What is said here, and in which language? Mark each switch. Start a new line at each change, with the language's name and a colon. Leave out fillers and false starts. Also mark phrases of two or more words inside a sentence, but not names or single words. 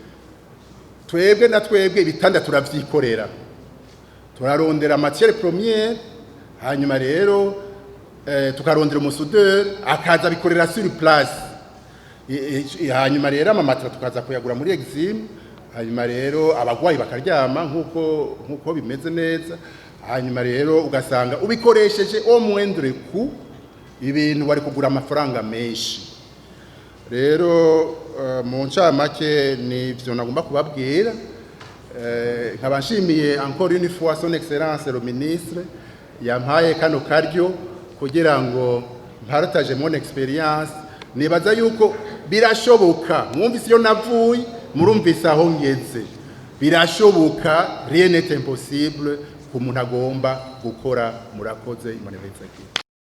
Rundi: twebwe ibitanda turavyikorera turarondera
French: matière première
Rundi: hanyuma rero tukarondera umusudeur akaza bikorera
French: sur place
Rundi: hanyuma rero amamatra tukaza kuyagura muri Exim hanyuma rero abagwayi bakaryama nkuko bimeze neza hanyuma rero ugasanga ubikoresheje
French: au moindre coût
Rundi: ibintu bari kugura amafaranga menshi rero mu ncamake nivyo nagomba kubabwira nkabashimiye
French: encore une fois son excellence le ministre
Rundi: yampaye kano karyo kugira ngo mpartage
French: mon experience
Rundi: nibaza yuko birashoboka mwumvise iyo navuye murumvise aho ngeze birashoboka
French: rien n'est impossible
Rundi: ku muntu agomba gukora murakoze Imana ibezeke